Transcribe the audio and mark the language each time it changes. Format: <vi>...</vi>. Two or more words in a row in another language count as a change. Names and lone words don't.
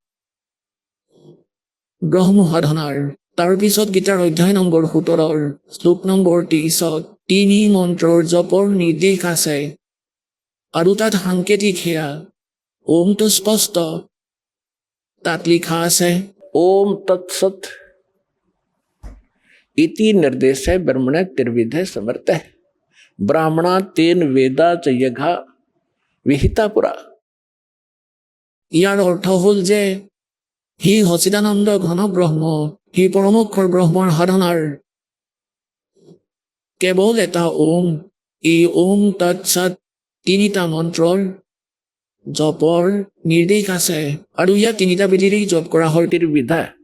<as>ব্ৰহ্ম সাধনাৰ তাৰপিছত গীতাৰ অধ্যায় নম্বৰ 17 শ্লোক নম্বৰ 23ত 3 মন্ত্ৰৰ জপৰ নিৰ্দেশ আছে আৰু তাত সাংকেতিক সেয়া ওমটো স্পষ্ট তাত লিখা আছে</as> <sa>ओम तत्सत इति निर्देश है ब्रह्मण त्रिविधे समर्थ है ब्राह्मणा तेन वेदा च यघा विहिता पुरा</sa> <as>ইয়াৰ অৰ্থ হ'ল যে হি সচিদানন্দ ঘন ব্ৰহ্ম হি পৰমক্ষৰ ব্ৰহ্মৰ সাধনাৰ কেৱল এটা ওম এই ওম তৎসৎ 3টা মন্ত্ৰৰ জপৰ নিৰ্দেশ আছে আৰু ইয়াক 3টা বিধিৰে জপ কৰা হয় ত্ৰিবিধা</as>